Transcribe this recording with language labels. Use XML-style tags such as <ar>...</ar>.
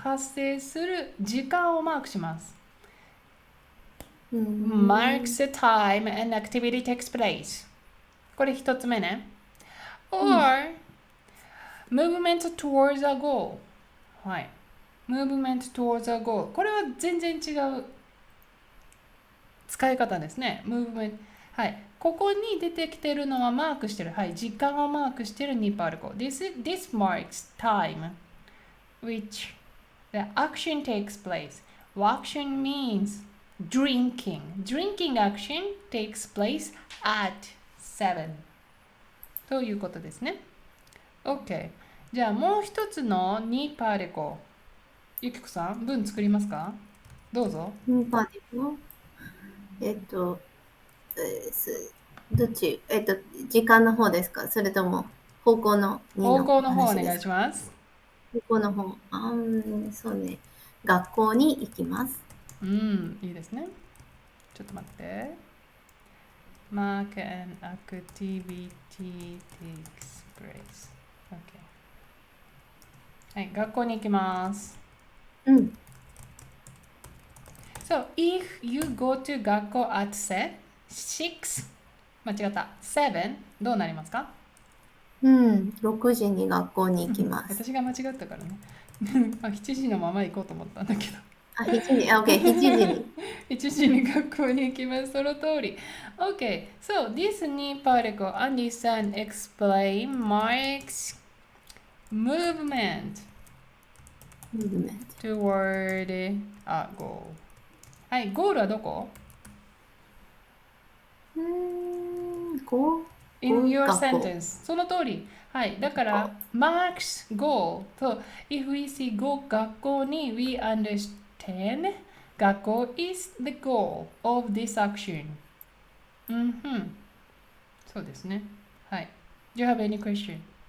<ja>発生する時間をマークします。 Mm.</ja> <en>Marks the time and activity takes place.</en> <ja>これ一つ目ね。</ja> <en>Or movement towards a goal.</en> <ja>はい。</ja> <en>movement towards a goal.</en> <ja>これは全然違う使い方ですね。</ja> <en>movement。</en> <ja>はい。ここに出てきてるのはマークしてる。はい。時間をマークしてる2パルコ。</ja> <en>This marks time which the action takes place. Action means drinking. Drinking action takes place at 7.</en> <ja>ということですね。OK。じゃあもう一つの2パルコ。ゆきこさん、文作りますか？どうぞ。 2パルコ。どっち時間の方ですか？それとも方向の2の方向の方お話ですか？願いします。方向の方。そうね。学校に行きます。いいですね。ちょっと待って。</ja> <en>Mark an activity takes place.</en> <ja>OK。 はい、学校に行きます。</ja> <en>So, if you go to 学校 at 6,</en> <ja>間違った、</ja> <en>7、</en> <ja>どうなりますか？6時に学校に行きます。私が間違ったからね。 7時のまま行こうと思ったんだけど。 7時に、OK、7時に。 7時に学校に行きます。その通り。</ja> <en>OK, so this new particle, understand, explain, marks movement toward a goal.</en> <ja>はい、ゴールはどこ？</ja> <en>In your sentence.</en> <ja>その通り。はい。だから、</ja> <en>marks goal と、if we see go 学校に we understand 学校 is the goal of this action.</en> <ja>そうですね。はい。</ja> <en>Do you have any question?</en>